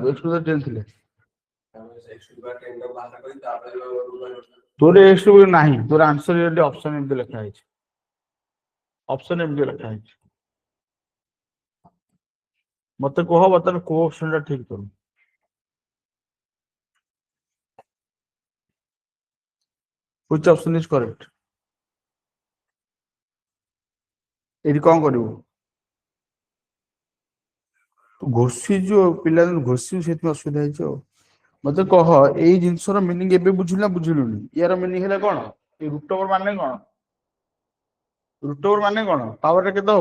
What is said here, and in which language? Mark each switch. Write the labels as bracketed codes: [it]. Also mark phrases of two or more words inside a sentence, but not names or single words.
[or] x⁻10 ଥିଲେ ତୋର x ନାହିଁ, ତୋର [en] answer option [or] ଏମିତି ଲେଖା ହେଇଛି, ଅପସନ ଏମିତି ଲେଖା ହେଇଛି। ମତେ କୁହ ବର୍ତ୍ତମାନ କୋଉ ଅପସନ ଟା ଠିକ କରୁ? [en] which option is correct? [or] ଏଠି କଣ କରିବୁ? ଘୋଷିଛୁ ପିଲାଦିନ ଘୋଷିଛୁ, ସେଥିପାଇଁ ଅସୁବିଧା ହେଇଛି ଆଉ। ମତେ କହ ଏଇ ଜିନିଷର ମିନିଂ ଏବେ ବୁଝିଲୁ ନା ବୁଝିଲୁନି? ୟାର ମିନିଂ ହେଲା କଣ? ଏଇ [en] root over [or] ମାନେ କଣ? [en] root over [or] ମାନେ କଣ? ପାୱାର ଟା କେତେ ହବ?